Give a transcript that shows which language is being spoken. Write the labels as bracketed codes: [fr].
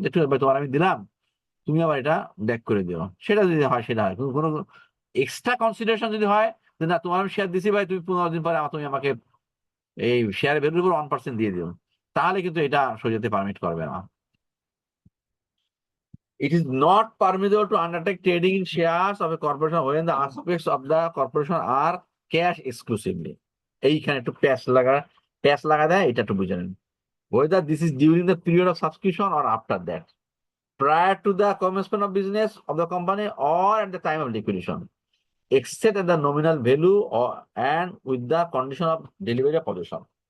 [bn] যে ঠিক আছে ভাই, তোমার আমি দিলাম, তুমি আবার এটা ব্যাক করে দিও, সেটা যদি হয় সেটা হয়। কোনো এক্সট্রা কনসিডারেশন যদি হয় যে না, তোমার আমি শেয়ার দিছি ভাই, তুমি 15 দিন পরে তুমি আমাকে এই শেয়ার ভ্যালুর উপর 1% দিয়ে দিও, তাহলে কিন্তু এটা শরীয়তে পারমিট করবে না। [en] It is not permissible to undertake trading in shares of a corporation when the aspects of the corporation are cash exclusively. [bn] এইখানে একটু প্যাচ লাগা দেয়, এটা একটু বুঝে নেন। [en] Whether this is during the period of subscription or after that, prior to the commencement of business of the company or at the time of liquidation, except at the nominal value or and with the condition of delivery of possession.